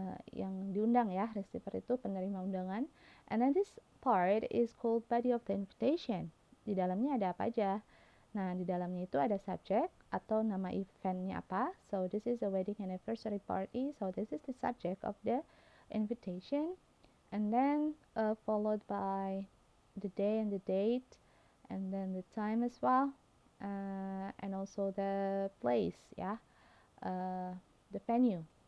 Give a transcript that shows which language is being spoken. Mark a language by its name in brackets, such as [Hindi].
[Indonesian] Yang diundang ya, receiver itu penerima undangan. [English] And then this part is called body of the invitation. [Indonesian] Di dalamnya ada apa aja? Nah, di dalamnya itu ada subject atau nama eventnya apa. [English] So this is a wedding anniversary party. So this is the subject of the invitation. And then followed by the day and the date, and then the time as well, and also the place, yeah, the venue.